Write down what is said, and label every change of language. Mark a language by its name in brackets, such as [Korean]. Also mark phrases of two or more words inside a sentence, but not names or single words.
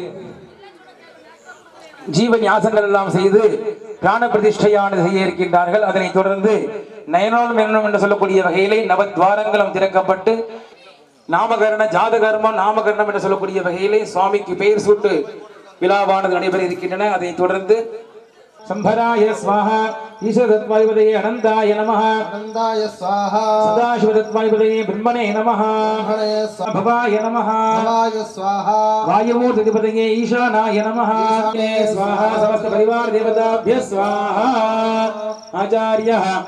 [Tamil] ஜீவ ஞாசங்கள் எல்லாம் செய்து பிராண பிரதிஷ்டையானது செய்ய இருக்கின்றார்கள். அதனை தொடர்ந்து நயனோன் மென்னும் என்று சொல்லக்கூடிய வகையிலே நவத்வாரங்களும் திறக்கப்பட்டு நாமகரண ஜாதகர்மம் நாமகரணம் என்று சொல்லக்கூடிய வகையிலே சுவாமிக்கு பெயர் சூட்டு விழாவானது நடைபெற இருக்கின்றன. அதை தொடர்ந்து [Sanskrit] संभराय स्वाहा ईश्वरत्वाधिपतये अनंताय नमः अनंताय स्वाहा सदाशिवतत्वाधिपतये ब्रह्मणे नमः भवाय नमः भवाय स्वाहा वायुमूर्तिधिपतये ईशानाय नमः स्वाहा समस्त परिवार देवताभ्यः स्वाहा आचार्यः